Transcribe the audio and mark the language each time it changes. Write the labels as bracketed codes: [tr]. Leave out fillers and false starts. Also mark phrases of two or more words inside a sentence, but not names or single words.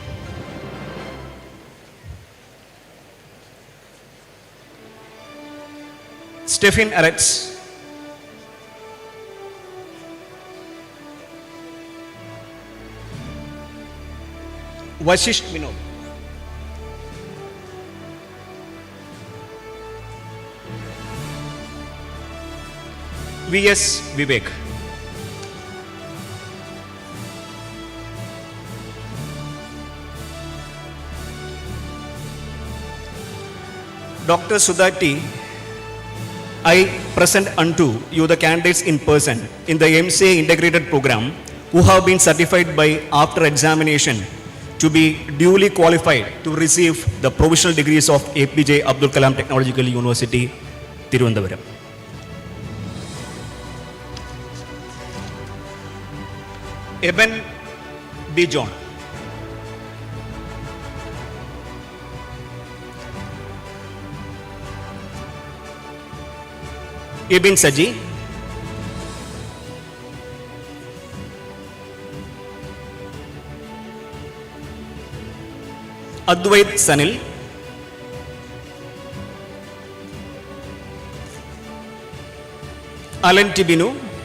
[en] Stephen Aretz. Vashisht Vinod. V.S. Vivek. Dr. Sudhati, I present unto you the candidates in person in the MCA integrated program who have been certified by after examination to be duly qualified to receive the provisional degrees of APJ Abdul Kalam Technological University, Tirunelveli. Eben B. John. Ibn Saji. Advait Sanil. Alan Tibinu.